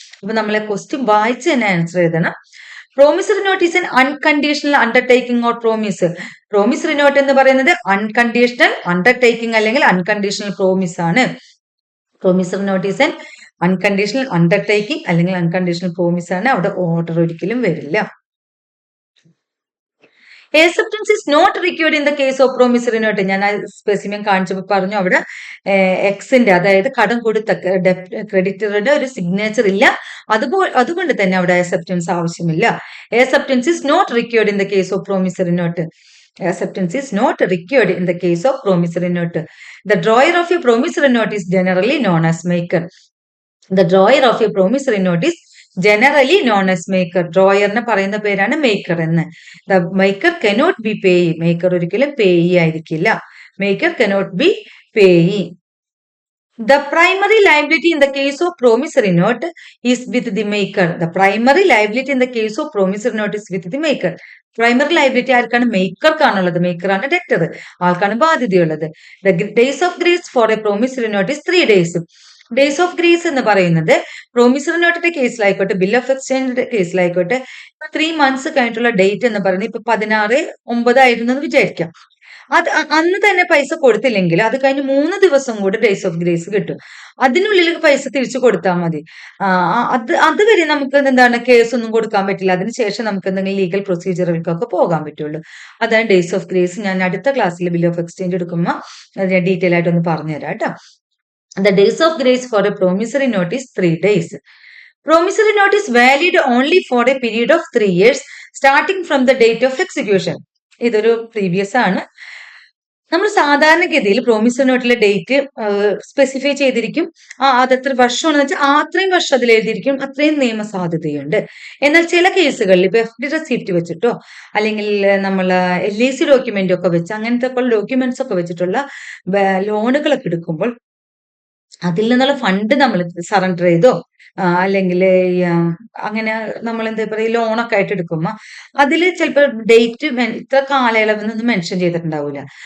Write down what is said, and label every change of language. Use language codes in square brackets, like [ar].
[ml] അപ്പൊ നമ്മളെ ക്വസ്റ്റ്യൻ വായിച്ച് തന്നെ ആൻസർ എഴുതണം. [en] Promissory note is an unconditional undertaking or promise. [ml] Promissory note എന്ന് പറയുന്നത് അൺകണ്ടീഷണൽ അണ്ടർടേക്കിംഗ് അല്ലെങ്കിൽ അൺകണ്ടീഷണൽ പ്രോമിസ് ആണ്. [en] promissory note is an unconditional undertaking [ml] അല്ലെങ്കിൽ അൺകണ്ടീഷണൽ പ്രോമിസ് ആണ്. അവിടെ ഓർഡർ ഒരിക്കലും വരില്ല. [en] acceptance is not required in the case of promissory note. [ml] ഞാൻ സ്പെസിമെൻ കാണിച്ചപ്പോൾ പറഞ്ഞു അവിടെ എക്സിന്റെ, അതായത് കടം കൊടുത്ത ക്രെഡിറ്ററുടെ ഒരു സിഗ്നേച്ചർ ഇല്ല. അതുകൊണ്ട് തന്നെ അവിടെ acceptance ആവശ്യമില്ല. [en] acceptance is not required in the case of promissory note. Acceptance is not required in the case of promissory note. The drawer of a promissory note is generally known as maker. The drawer of a promissory note is generally known as maker. [ml] ഡ്രോയറിനെ പറയുന്ന പേരാണ് maker എന്ന്. [en] The maker cannot be payee. [ml] Maker ഒരിക്കലും payee ആയിരിക്കില്ല. [en] Maker cannot be payee. The primary liability in the case of promissory note is with the maker. The primary liability in the case of promissory note is with the maker. [ml] Primary liability ആർക്കാണ്? മേക്കർക്കാണുള്ളത്. മേക്കറാണ് debtor, ആൾക്കാണ് ബാധ്യതയുള്ളത്. [en] The days of grace for a promissory note is 3 days. [ml] Days of grace എന്ന് പറയുന്നത് promissory നോട്ടിന്റെ കേസിലായിക്കോട്ടെ, bill of എക്സ്ചേഞ്ചിന്റെ കേസിലായിക്കോട്ടെ, 3 months കഴിഞ്ഞിട്ടുള്ള date എന്ന് പറയുന്നത് ഇപ്പൊ 16/9 ആയിരുന്നു എന്ന് വിചാരിക്കാം. അത് അന്ന് തന്നെ പൈസ കൊടുത്തില്ലെങ്കിൽ അത് കഴിഞ്ഞ് 3 ദിവസം കൂടെ ഡേയ്സ് ഓഫ് ഗ്രേസ് കിട്ടും. അതിനുള്ളിൽ പൈസ തിരിച്ചു കൊടുത്താൽ മതി. അതുവരെ നമുക്ക് എന്താണ് കേസ് ഒന്നും കൊടുക്കാൻ പറ്റില്ല. അതിനുശേഷം നമുക്ക് എന്തെങ്കിലും ലീഗൽ പ്രൊസീജിയറുകൾക്കൊക്കെ പോകാൻ പറ്റുള്ളൂ. അതാണ് ഡേയ്സ് ഓഫ് ഗ്രേസ്. ഞാൻ അടുത്ത ക്ലാസ്സിൽ ബിൽ ഓഫ് എക്സ്ചേഞ്ച് എടുക്കുമ്പോൾ അത് ഞാൻ ഡീറ്റെയിൽ ആയിട്ട് ഒന്ന് പറഞ്ഞുതരാം കേട്ടോ. [en] The days of grace for a promissory note is 3 days. Promissory note is valid only for a period of 3 years starting from the date of execution. [ml] ഇതൊരു പ്രീവിയസ് ആണ്. നമ്മൾ സാധാരണഗതിയിൽ പ്രോമിസറി നോട്ടിലെ ഡേറ്റ് സ്പെസിഫൈ ചെയ്തിരിക്കും. അതെത്ര വർഷമാണെന്ന് വെച്ചാൽ അത്രയും വർഷം അതിൽ എഴുതിയിരിക്കും. അത്രയും നിയമ സാധ്യതയുണ്ട്. എന്നാൽ ചില കേസുകളിൽ ഇപ്പൊ FD റെസിപ്റ്റ് വെച്ചിട്ടോ അല്ലെങ്കിൽ നമ്മൾ LIC ഡോക്യുമെന്റ് ഒക്കെ വെച്ച് അങ്ങനത്തെ ഡോക്യുമെന്റ്സ് ഒക്കെ വെച്ചിട്ടുള്ള ലോണുകളൊക്കെ എടുക്കുമ്പോൾ അതിൽ നിന്നുള്ള ഫണ്ട് നമ്മൾ സറണ്ടർ ചെയ്തോ അല്ലെങ്കിൽ അങ്ങനെ നമ്മൾ എന്താ പറയുക ലോണൊക്കെ ആയിട്ട് എടുക്കുമ്പോൾ അതിൽ ചിലപ്പോൾ ഡേറ്റ് ഇത്ര കാലയളവെന്നൊന്നും മെൻഷൻ ചെയ്തിട്ടുണ്ടാവില്ല.